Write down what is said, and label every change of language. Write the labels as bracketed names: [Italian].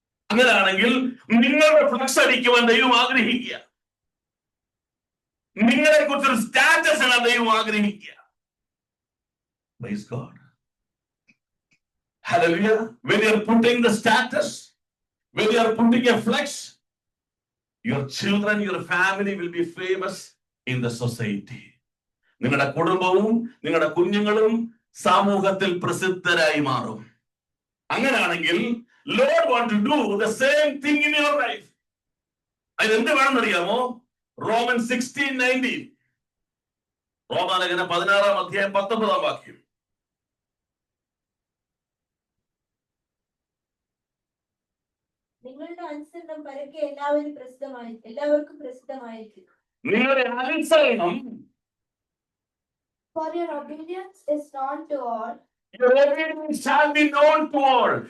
[Malayalam] അങ്ങനെയാണെങ്കിൽ നിങ്ങളുടെ ഫ്ലക്സ് അടിക്കുവാൻ ദൈവം ആഗ്രഹിക്കുക. നിങ്ങളെ കുറിച്ചൊരു സ്റ്റാറ്റസ് ആണ് ദൈവം ആഗ്രഹിക്കുക. [English] Praise God. Hallelujah. When you are putting the status, when you are putting a flex, your children, your family will be famous in the society. [Malayalam] നിങ്ങളുടെ കുടുംബവും നിങ്ങളുടെ കുഞ്ഞുങ്ങളും സമൂഹത്തിൽ പ്രസിദ്ധരായി മാറും. അങ്ങനെയാണെങ്കിൽ [English] Lord want to do the same thing in your life. [Malayalam] അതിനെന്ത് വേണമെന്നറിയാമോ? Romans 16:19. റോമാലേഖനം 16-ാം അധ്യായം 19-ാം വാക്യം. നിങ്ങളുടെ അനുസരണം പരക്കെ എല്ലാവർക്കും പ്രസിദ്ധമായിരിക്കും. നിങ്ങളുടെ അനുസരണം, [English] For your obedience is known to all. Your obedience shall be known to all.